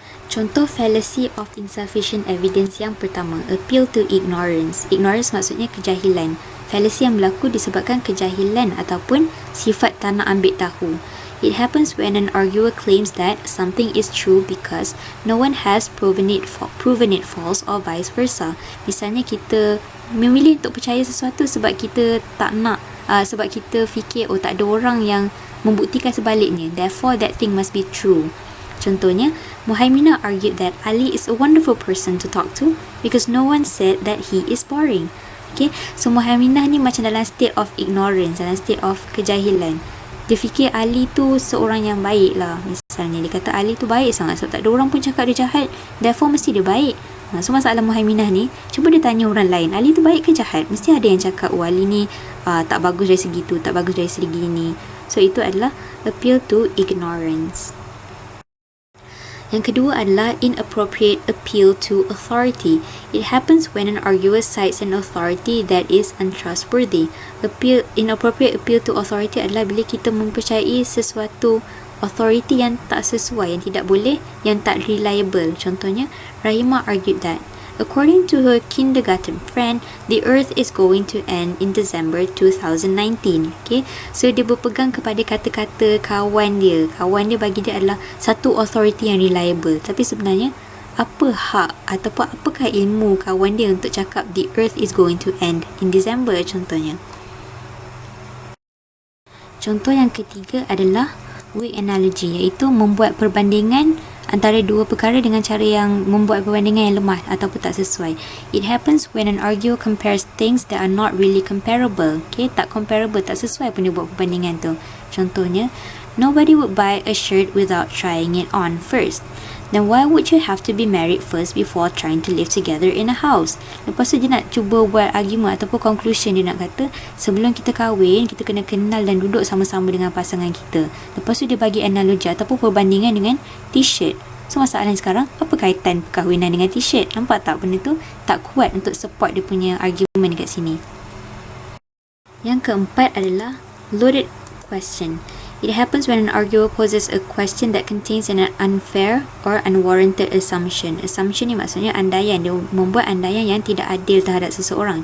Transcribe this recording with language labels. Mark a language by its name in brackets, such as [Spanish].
[Malay] Contoh fallacy of insufficient evidence yang pertama, appeal to ignorance. Ignorance maksudnya kejahilan. Fallacy yang berlaku disebabkan kejahilan ataupun sifat tak nak ambil tahu. [English] It happens when an arguer claims that something is true because no one has proven it false or vice versa. [Malay] Misalnya kita memilih untuk percaya sesuatu sebab kita tak nak, sebab kita fikir tak ada orang yang membuktikan sebaliknya, [English] therefore that thing must be true. [Malay] Contohnya, [English] Muhaiminah argued that Ali is a wonderful person to talk to because no one said that he is boring. [Malay] Okay, so Muhaiminah ni macam dalam state of ignorance, dalam state of kejahilan. Dia fikir Ali tu seorang yang baik lah. Misalnya dia kata Ali tu baik sangat, sebab tak ada orang pun cakap dia jahat, therefore mesti dia baik. So masalah Muhaiminah ni, cuba dia tanya orang lain, Ali tu baik ke jahat? Mesti ada yang cakap, Ali ni tak bagus dari segi tu, tak bagus dari segi ni. So itu adalah appeal to ignorance. Yang kedua adalah inappropriate appeal to authority. [English] It happens when an arguer cites an authority that is untrustworthy. [Malay] Inappropriate appeal to authority adalah bila kita mempercayai sesuatu authority yang tak sesuai, yang tidak boleh, yang tak reliable. Contohnya, [English] Rahimah argued that according to her kindergarten friend, the earth is going to end in December 2019. [Malay] Okay, so dia berpegang kepada kata-kata kawan dia. Kawan dia bagi dia adalah satu authority yang reliable. Tapi sebenarnya, apa hak ataupun apakah ilmu kawan dia untuk cakap [English] the earth is going to end in December [Malay] contohnya. Contoh yang ketiga adalah weak analogy, iaitu membuat perbandingan antara dua perkara dengan cara yang membuat perbandingan yang lemah ataupun tak sesuai. [English] It happens when an arguer compares things that are not really comparable. Okay, [Malay] tak comparable, tak sesuai pun dia buat perbandingan tu. Contohnya, [English] nobody would buy a shirt without trying it on first. Then why would you have to be married first before trying to live together in a house? [Malay] Lepas tu dia nak cuba buat argument ataupun conclusion, dia nak kata sebelum kita kahwin, kita kena kenal dan duduk sama-sama dengan pasangan kita. Lepas tu dia bagi analogi ataupun perbandingan dengan t-shirt. So masalahnya sekarang, apa kaitan perkahwinan dengan t-shirt? Nampak tak benda tu tak kuat untuk support dia punya argument dekat sini. Yang keempat adalah loaded question. [English] It happens when an arguer poses a question that contains an unfair or unwarranted assumption. [Malay] Assumption ni maksudnya andaian. Dia membuat andaian yang tidak adil terhadap seseorang.